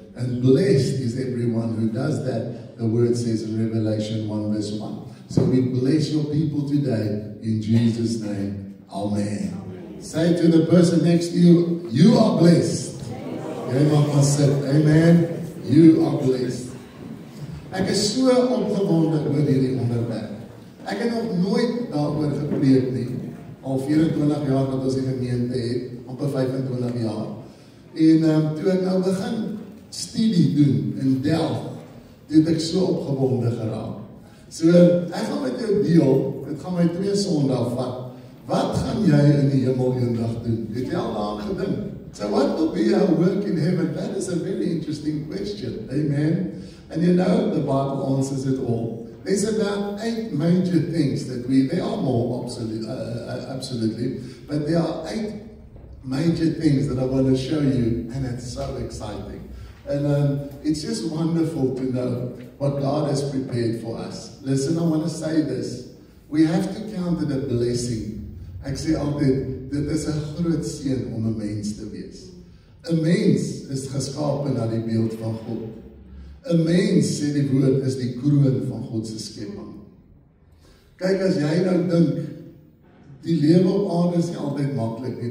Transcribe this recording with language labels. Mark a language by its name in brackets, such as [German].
[English] And blessed is everyone who does that, the word says in Revelation 1 verse 1. So we bless your people today in Jesus' name. Amen. Say to the person next to you, you are blessed. Amen. You are blessed. [Afrikaans] Ek is so opgewonde oor hierdie onderwerp. Ek het nog nooit daaroor gepreek nie. Al 24 jaar wat ons die gemeente het, amper 25 jaar. En toe ek nou begin studie doen in Delft, het ek so opgewonde geraak. So, ek gaan met jou deel, dit gaan my 2 Sondae vat. Wat gaan jy in die hemel eendag doen? Het jy al daaraan gedink? [English] So what will be our work in heaven? That is a very interesting question. Amen. And you know, the Bible answers it all. There's about 8 major things that there are more absolutely, but there are 8 major things that I want to show you, and it's so exciting. And it's just wonderful to know what God has prepared for us. Listen, I want to say this. We have to count it a blessing. [Afrikaans] Ek sê altyd, dit is 'n groot seën om 'n mens te wees. 'n Mens is geskape na die beeld van God. 'n Mens, sê die woord, is die kroon van God se skepping. Kyk, as jy nou dink, die lewe op aarde is nie altyd maklik nie.